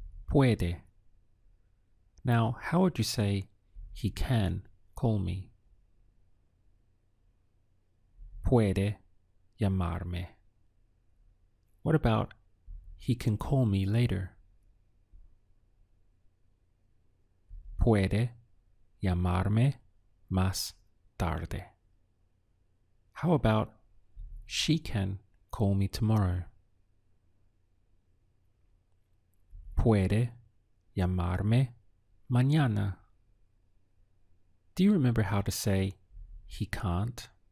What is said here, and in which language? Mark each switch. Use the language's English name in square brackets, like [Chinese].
[English] Puede. Now, how would you say he can call me? [Spanish] Puede llamarme. [English] What about he can call me later? [Spanish] Puede llamarme más tarde. [English] How about she can call me tomorrow? [Spanish] Puede llamarme mañana. [English] Do you remember how to say he can't?